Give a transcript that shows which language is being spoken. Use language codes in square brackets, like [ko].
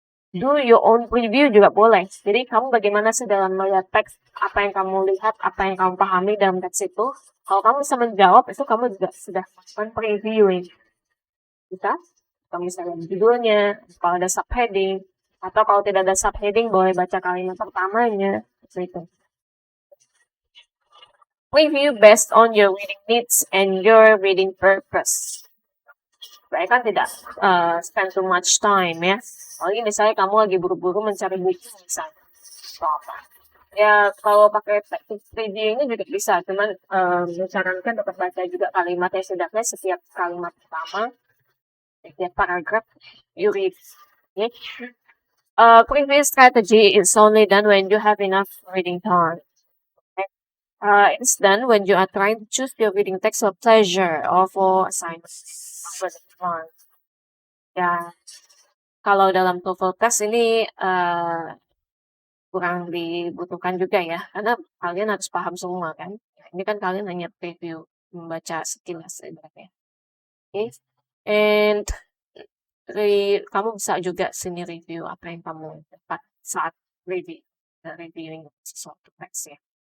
[en] do your own preview [id] juga boleh. Jadi kamu bagaimana sih dalam melihat teks, apa yang kamu lihat, apa yang kamu pahami dalam teks itu. Kalau kamu bisa menjawab, itu kamu juga sudah melakukan previewing. Bisa? Kamu bisa lihat judulnya, kalau ada subheading, atau kalau tidak ada subheading, boleh baca kalimat pertamanya. Seperti itu. [en] Review based on your reading needs and your reading purpose. [id] Supaya kan tidak [en] spend too much time [id] ya. Apalagi misalnya kamu lagi buru-buru mencari buku misalnya. Atau apa. Ya kalau pakai teknik review ini juga bisa. Cuman menyarankan tetap baca juga kalimatnya setidaknya setiap kalimat pertama. Setiap [en] paragraph you read. Okay? Preview strategy is only done when you have enough reading time. It's done when you are trying to choose your reading text for pleasure or for assignments. [id] Ya, kalau dalam TOEFL test ini kurang dibutuhkan juga ya, karena kalian harus paham semua kan. Ini kan kalian hanya preview, membaca sekilas ibaratnya. Okay? And kamu bisa juga sini review apa yang kamu dapat saat reviewing sesuatu teks ya.